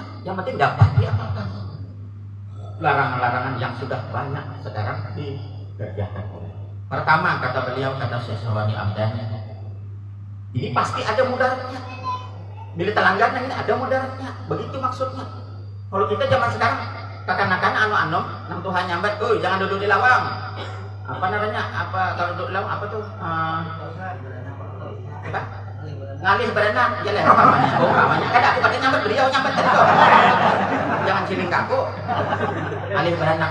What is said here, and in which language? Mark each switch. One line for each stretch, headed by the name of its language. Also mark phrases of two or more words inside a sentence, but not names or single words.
Indonesian: Yang penting dapat diamalkan. Larangan-larangan yang sudah banyak sekarang dikerjakan. Pertama kata beliau, kata Syekh Sarwani Abdan, ini pasti ada mudaratnya. Bila terlanggar ini ada mudaratnya. Begitu maksudnya. Kalau kita zaman sekarang
Banjar: kakan-kakan anu nang Tuhan nyambat, jangan duduk di lawang.
Indonesian: Apa namanya? Apa kalau duduk di lawang apa tuh? Apa?
Banjar: Ngalih berenang, ya lah namanya. Namanya kan aku pakai nyambat, beliau nyambat tadi tuh. Jangan ciling kaku. Ngalih berenang.